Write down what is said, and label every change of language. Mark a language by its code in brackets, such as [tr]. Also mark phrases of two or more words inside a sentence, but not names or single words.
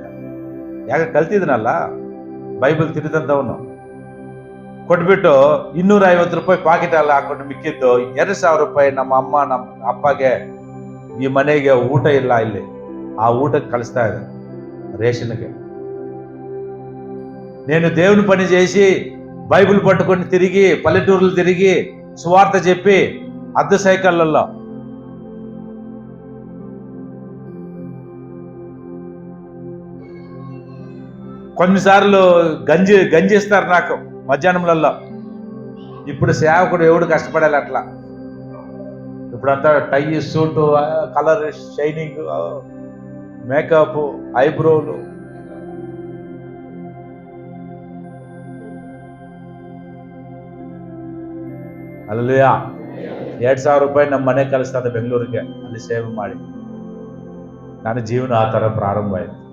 [kn] ಯಾಕೆ ಕಲ್ತಿದ್ನಲ್ಲ, ಬೈಬಲ್ ತಿರಿದಂತವನು. ಕೊಟ್ಬಿಟ್ಟು 250 ರೂಪಾಯಿ ಪಾಕೆಟ್ ಎಲ್ಲ ಹಾಕೊಂಡು ಮಿಕ್ಕಿದ್ದು 2,000 ರೂಪಾಯಿ ನಮ್ಮ ಅಮ್ಮ ನಮ್ಮ ಅಪ್ಪಗೆ ಈ ಮನೆಗೆ ಊಟ ಇಲ್ಲ ಇಲ್ಲಿ, ಆ ಊಟಕ್ಕೆ ಕಳಿಸ್ತಾ ಇದೆ, ರೇಷನ್ಗೆ. [te] నేను దేవుని పని చేసి బైబిల్ పట్టుకొని తిరిగి పల్లెటూరులు తిరిగి సువార్త చెప్పి అద్దె సైకిళ్ళల్లో కొన్నిసార్లు గంజి ఇస్తారు నాకు మధ్యాహ్నంలలో. ఇప్పుడు సేవకుడు ఎవడు కష్టపడాలి అట్లా. ఇప్పుడంతా [en] tie, suit, colour, shining, makeup, eyebrows. [kn] ಅಲ್ಲಲ್ಯಾ. 2,000 ರೂಪಾಯಿ ನಮ್ಮ ಮನೆ ಕಳಿಸ್ತದೆ ಬೆಂಗಳೂರಿಗೆ, ಅಲ್ಲಿ ಸೇವೆ ಮಾಡಿ. ನನ್ನ ಜೀವನ ಆ ತರ ಪ್ರಾರಂಭ ಆಯ್ತು.